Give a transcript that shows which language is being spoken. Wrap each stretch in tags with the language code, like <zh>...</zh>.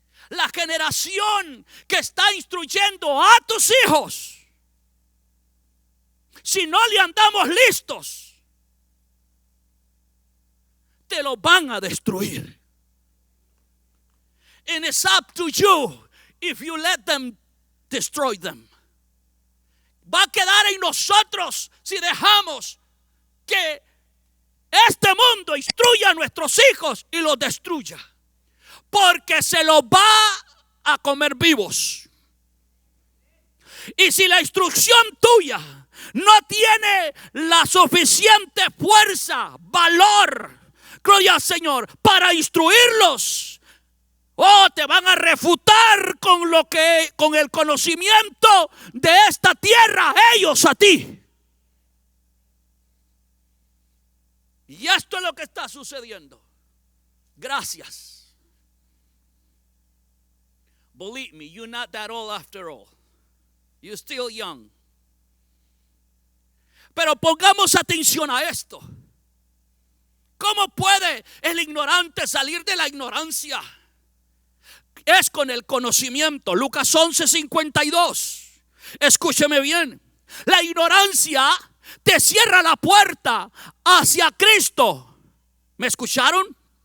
<es>La generación que está instruyendo a tus hijos, si no le andamos listos, te lo van a destruir.</es> <en>And it's up to you if you let them destroy them.</en> <es>Va a quedar en nosotros si dejamos que este mundo instruya a nuestros hijos y los destruya. Porque se los va a comer vivos. Y si la instrucción tuya no tiene la suficiente fuerza, valor, gloria al Señor, para instruirlos, te van a refutar con el conocimiento de esta tierra, ellos a ti. Y esto es lo que está sucediendo. Gracias.</es> <en>Believe me, you're not that old after all. You're still young.</en> <es>Pero pongamos atención a esto. ¿Cómo puede el ignorante salir de la ignorancia? Es con el conocimiento. Lucas 11:52. Escúcheme bien. La ignorancia te cierra la puerta hacia Cristo. ¿Me escucharon?</es>